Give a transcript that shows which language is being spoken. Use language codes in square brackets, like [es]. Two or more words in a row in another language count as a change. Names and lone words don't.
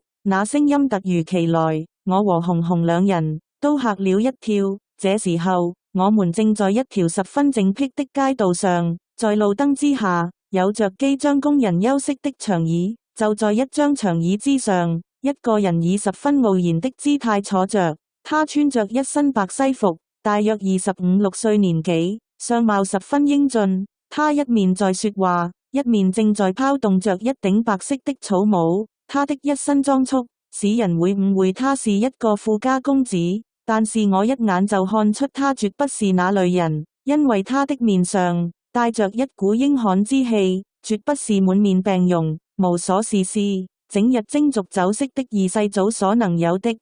[yue] 那聲音突如其來，我和紅紅兩人都嚇了一跳。這時候，我們正在一條十分靜僻的街道上，在路燈之下，有着機將工人休息的長椅，就在一張長椅之上，一個人以十分傲然的姿態坐着。他穿着一身白西服，大約25-26歲年紀，相貌十分英俊。他一面在說話，一面正在拋動着一頂白色的草帽。他的一身裝束使人會誤會他是一個富家公子，但是我一眼就看出他絕不是那類人，因為他的面上帶着一股英悍之氣，絕不是滿面病容、無所事事、整日蒸濁酒色的二世祖所能有的。